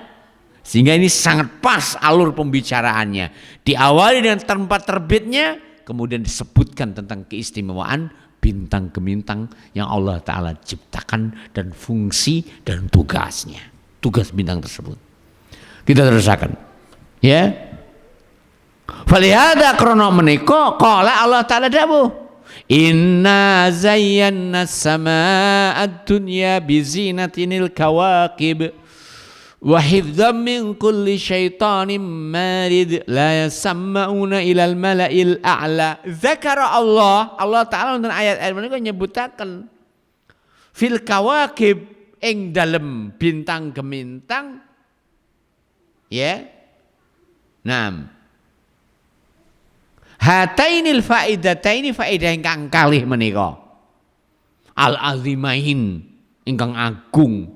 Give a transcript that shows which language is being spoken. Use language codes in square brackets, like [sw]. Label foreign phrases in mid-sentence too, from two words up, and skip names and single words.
[id] Sehingga ini sangat pas alur pembicaraannya. Diawali dengan tempat terbitnya, kemudian disebutkan tentang keistimewaan bintang gemintang yang Allah Ta'ala ciptakan dan fungsi dan tugasnya. Tugas bintang tersebut. [jv] Kita terusakan. Ya. Falihada krono menika [ar] قال الله تعالى [jv] dawuh, [ar] إنا زينا السماء الدنيا بزينة الكواكب وحفظا من كل شيطان مارد لا يسمعون إلى الملإ الأعلى. ذكر الله تعالى [jv] wonten ayat-ayat menika nyebutaken [ar] في الكواكب [jv] ing dalem bintang gemintang ya. Naam. [ar] هاتين الفائدتين [jv] faedah ingkang kalih menika al-azimain ingkang agung.